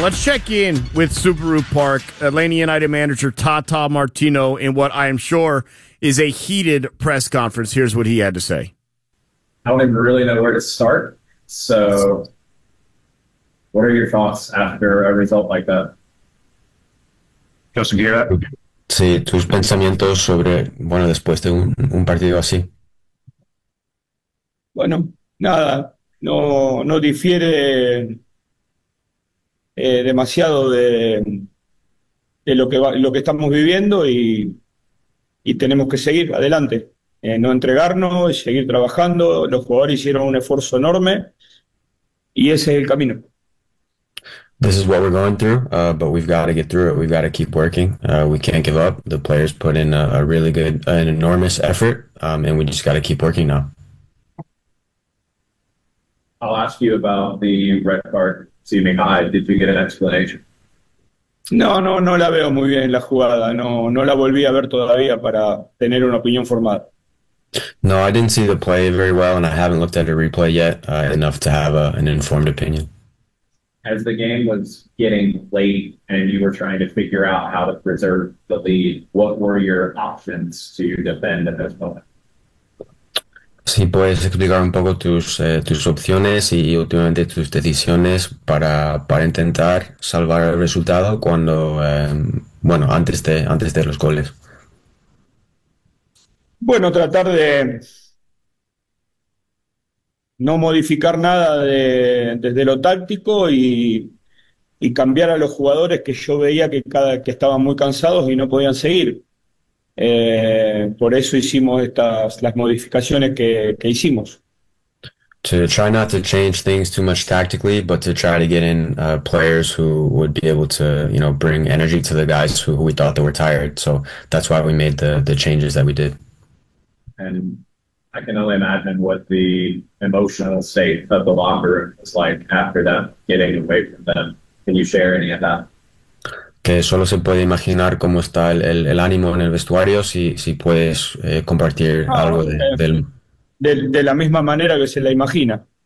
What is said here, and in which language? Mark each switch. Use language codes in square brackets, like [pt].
[en] Let's check in with Subaru Park, Atlanta United manager Tata Martino, in what I am sure is a heated press conference. Here's what he had to say. I don't even really know where to start. So what are your thoughts after a result like that? Joseph, you hear that? [es] Sí, tus pensamientos sobre, bueno, después de un partido así. Bueno, nada, no difiere demasiado de lo que estamos viviendo y tenemos que seguir adelante, no entregarnos y seguir trabajando. Los jugadores hicieron un esfuerzo enorme y ese es el camino. [en] This is what we're going through, but we've got to get through it. We've got to keep working. We can't give up. The players put in a really good, an enormous effort, and we just got to keep working now. I'll ask you about the red card seeming high. Did you get an explanation? [es] No la veo muy bien la jugada. No la volví a ver todavía para tener una opinión formada. [en] No, I didn't see the play very well, and I haven't looked at a replay yet enough to have an informed opinion. As the game was getting late and you were trying to figure out how to preserve the lead, what were your options to defend at this moment? [es] Sí, puedes explicar un poco tus opciones y últimamente tus decisiones para intentar salvar el resultado cuando bueno, antes de los goles. Bueno, tratar de no modificar nada desde lo táctico y cambiar a los jugadores que yo veía que estaban muy cansados y no podían seguir. Por eso hicimos las modificaciones que hicimos. [en] To try not to change things too much tactically, but to try to get in players who would be able to, you know, bring energy to the guys who we thought they were tired. So that's why we made the changes that we did. And I can only imagine what the emotional state of the locker room was like after that, getting away from them. Can you share any of that? [es] Que solo se puede imaginar cómo está el ánimo en el vestuario, si puedes compartir algo de la misma manera que se la imagina.